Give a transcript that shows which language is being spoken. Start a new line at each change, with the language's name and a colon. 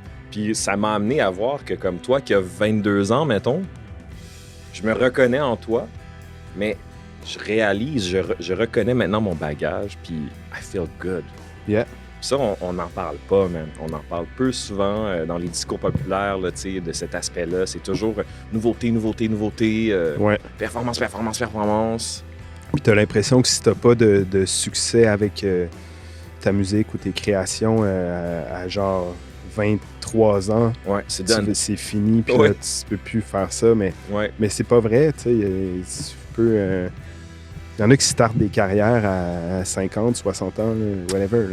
French: Puis ça m'a amené à voir que, comme toi, qui as 22 ans, mettons, je me reconnais en toi, mais je réalise, je reconnais maintenant mon bagage, puis
English: I feel good. Yeah.
French: Ça, on n'en parle pas, man. On en parle peu souvent dans les discours populaires là, de cet aspect-là. C'est toujours nouveauté, nouveauté, nouveauté, Ouais. performance, performance, performance. Puis t'as l'impression que si t'as pas de succès avec ta musique ou tes créations à genre 23 ans, Ouais, c'est done. c'est fini, puis Ouais. là, tu peux plus faire ça, mais Ouais. c'est pas vrai, tu sais. Tu peux... Il y en a qui startent des carrières à 50, 60 ans, là, whatever.